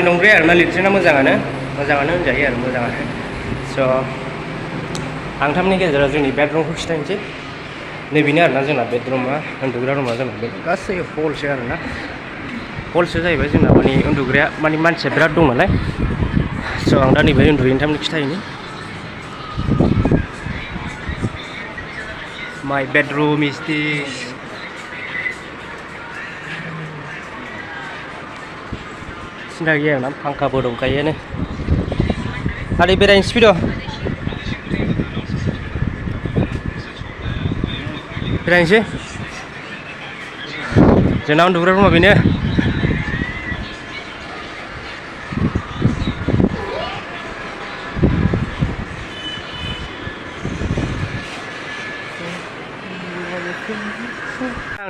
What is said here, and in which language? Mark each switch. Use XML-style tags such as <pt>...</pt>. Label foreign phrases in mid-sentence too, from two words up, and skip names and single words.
<brx>नंद्राया आरोना लेट्रिना मोजाङानो होनजायो आरो मोजाङानो स' आं थारमाने गेजेराव जोंनि बेडरुमखौ खिथानोसै नैबेनो आरोना जोंना बेडरुमा उन्दुग्रा रुमा जोंना बे गासै हलसो आरोना हलसो जाहैबाय जोंना माने उन्दुग्राया माने मानसिया बिराद दं नालाय स' आं दा नैबे उन्दुयैनि थारमाने खिथाहैनि</brx> <en>My bedroom is this.</en> <brx>सिन्था गैया ना फांखाबो दंखायोआनो आदै बेरायनोसै फैद' बेरायनोसै जोंना उन्दुग्रा रुमा बेनो आं</brx>